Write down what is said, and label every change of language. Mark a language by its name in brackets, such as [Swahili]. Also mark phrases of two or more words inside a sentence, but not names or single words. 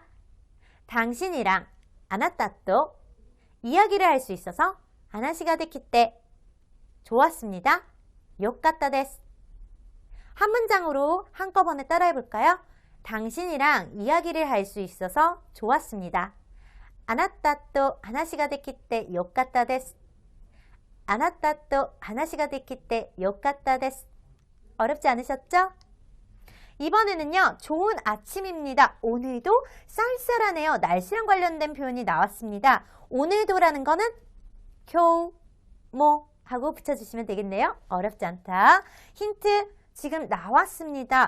[Korean] 당신이랑 [Japanese] あなたと [Korean] 이야기를 할 수 있어서 [Japanese] 話ができて [Korean] 좋았습니다. [Japanese] よかったです. [Korean] 한 문장으로 한꺼번에 따라해 볼까요? 당신이랑 이야기를 할 수 있어서 좋았습니다. [Japanese] あなたと話ができてよかったです。あなたと話ができてよかったです。 [Korean] 어렵지 않으셨죠? 이번에는요. 좋은 아침입니다. 오늘도 쌀쌀하네요. 날씨랑 관련된 표현이 나왔습니다. 오늘도라는 거는 겨우 뭐 하고 붙여주시면 되겠네요. 어렵지 않다. 힌트 지금 나왔습니다.